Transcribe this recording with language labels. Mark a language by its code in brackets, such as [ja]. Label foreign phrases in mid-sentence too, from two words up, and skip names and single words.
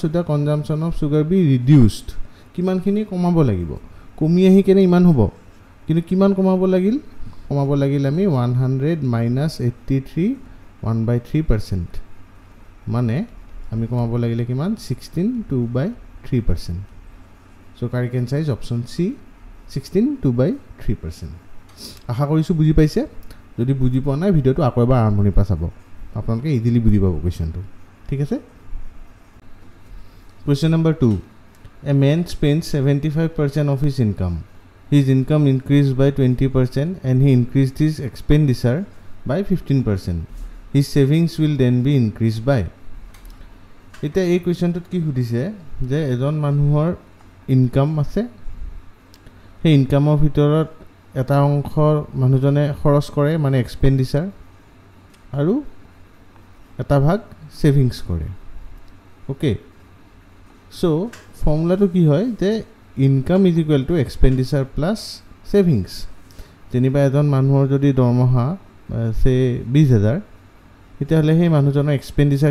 [en] should the consumption of sugar be reduced [as] কিমানখিনি কমাব লাগিব কমি আহি কেনে ইমান হ'ব কিন্তু কিমান কমাব লাগিল আমি 100 minus 83 1 by 3% মানে আমি কমাব লাগিলে কিমান 16 2 by 3% [en] so correct answer is option C [as] 16 2 by 3% আশা কৰিছো বুজি পাইছে যদি বুজি পোৱা নাই ভিডিওটো আকৌ এবাৰ আৰম্ভণি পৰা চাব আপোনালোকে ইজিলি বুজি পাব কোৱেশ্চনটো ঠিক [en] আছে question number 2 a man spends 75% of his income increased by 20% and he increased his expenditure by 15% his savings will then be increased by [as] এটা এই কোৱেশ্চনটোত কি সুধিছে যে এজন মানুহৰ ইনকাম আছে সেই ইনকামৰ ভিতৰত এটা অংশ মানুহজনে খৰচ কৰে মানে এক্সপেন্ডিচাৰ আৰু এটা ভাগ সেভিংস কৰে [en] okay so [as] ফৰ্মুলাটো কি হয় যে [en] income is equal to expenditure plus savings [as] যেনিবা এজন মানুহৰ যদি দৰমহা সে 20000 তেতিয়াহ'লে সেই মানুহজনৰ এক্সপেণ্ডিচাৰ